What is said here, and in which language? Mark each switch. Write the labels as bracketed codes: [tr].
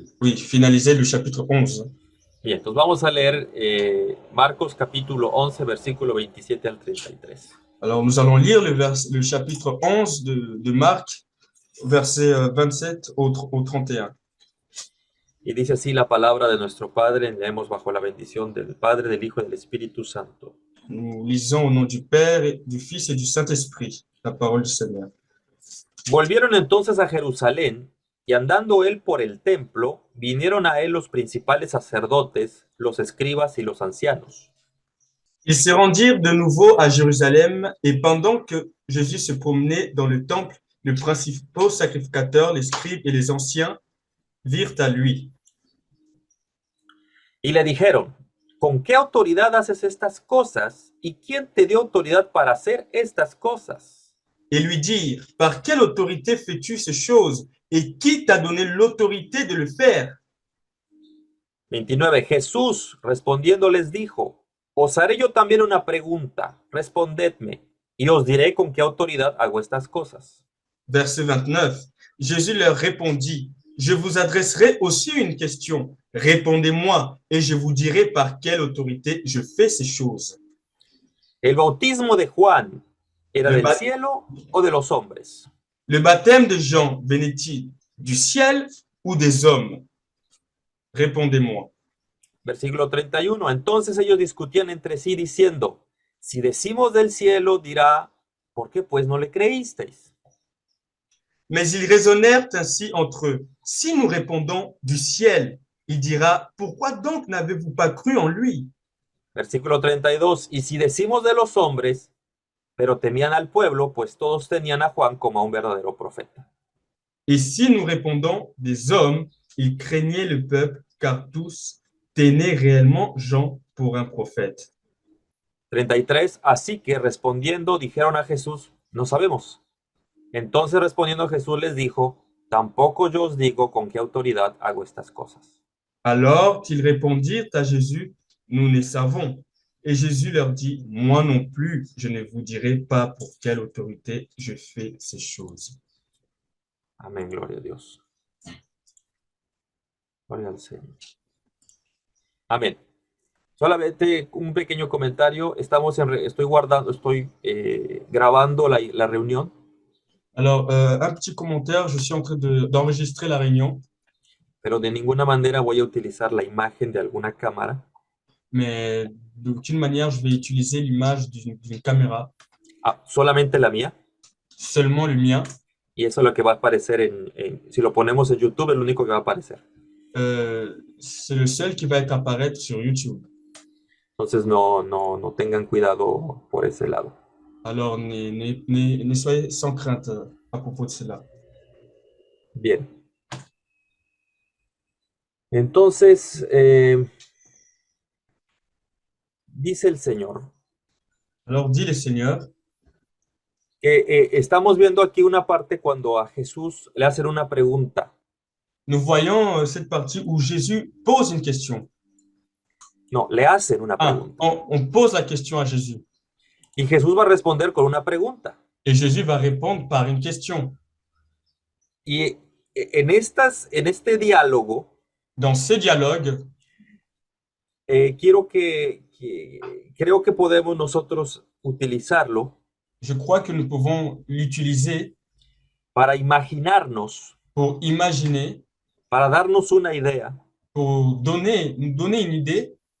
[fr] oui, finaliser le chapitre 11. [es] Bien, entonces vamos a leer Marcos capítulo 11, versículo 27 al 33. [fr] Alors, nous allons lire le chapitre 11 de Marc, verset 27 au 31. [es] Y dice así la palabra de nuestro Padre, leemos bajo la bendición del Padre, del Hijo y del Espíritu Santo. [fr] Nous lisons au nom du Père, du Fils et du Saint-Esprit la parole du Seigneur. [es] Volvieron entonces a Jerusalén, y andando él por el templo, vinieron a él los principales sacerdotes, los escribas y los ancianos. [fr] Ils se rendirent de nouveau à Jérusalem, et pendant que Jésus se promenait dans le temple, les principaux sacrificateurs, les scribes et les anciens virent à lui. [es] Y le dijeron, ¿con qué autoridad haces estas cosas? ¿Y quién te dio autoridad para hacer estas cosas? [fr] Et lui dirent, par quelle autorité fais-tu ces choses? Et qui t'a donné l'autorité de le faire? [es] 29. Jesús respondiendo les dijo, os haré yo también una pregunta, respondedme, y os diré con qué autoridad hago estas cosas. [fr] Verset 29. Jésus leur répondit, je vous adresserai aussi une question. Répondez-moi, et je vous dirai par quelle autorité je fais ces choses. [es] ¿El bautismo de Juan era [fr] Le, [es] del ba- cielo o de los hombres? [fr] le baptême de Jean venait-il du ciel ou des hommes? Répondez-moi. [es] Versículo 31. Entonces ellos discutían entre sí diciendo, si decimos del cielo, dirá, ¿por qué pues no le creísteis? [fr] Mais ils raisonnèrent ainsi entre eux. Si nous répondons du ciel, il dira, pourquoi donc n'avez-vous pas cru en lui? [es] Versículo 32. Y si decimos de los hombres, pero temían al pueblo, pues todos tenían a Juan como a un verdadero profeta. [fr] Et si nous répondons des hommes, ils craignaient le peuple, car tous tenaient réellement Jean pour un prophète. [es] 33. Así que respondiendo dijeron a Jesús, no sabemos. Entonces respondiendo Jesús les dijo, tampoco yo os digo con qué autoridad hago estas cosas. [fr] Alors ils répondirent à Jésus, nous ne savons. Et Jésus leur dit, moi non plus, je ne vous dirai pas pour quelle autorité je fais ces choses. [es] Amén, gloria a Dios. Gloria al Señor. Amén. Solamente un pequeño comentario. Estoy grabando la reunión, [fr] Alors, un petit commentaire, je suis en train d'enregistrer la réunion, [es] pero de ninguna manera voy a utilizar la imagen de alguna cámara. [fr] mais d'aucune manière, je vais utiliser l'image d'une caméra, [es] Solamente la mía. [fr] seulement le mien. [es] Y eso es lo que va a aparecer si lo ponemos en YouTube, es lo único que va a aparecer. [fr] C'est le seul qui va être apparaître sur YouTube. [es] Entonces no tengan cuidado por ese lado. [fr] Alors, ne soyez sans crainte à propos de cela. [es] Bien. Entonces, dice el Señor [fr] Alors, dit le Seigneur, [es] que estamos viendo aquí una parte cuando a Jesús le hacen una pregunta. [fr] nous voyons cette partie où Jésus pose une question. [es] No, le hacen una Ah, pregunta. [fr] on pose la question à Jésus. [es] Y Jesús va a responder con una pregunta. [fr] Et Jésus va répondre par une question. [es] Y en este diálogo, [fr] Dans ces dialogues, [es] creo que podemos nosotros utilizarlo [fr] je crois que nous pouvons l'utiliser [es] para imaginarnos, [fr] pour imaginer, [es] para darnos una idea [fr] pour nous donner une idée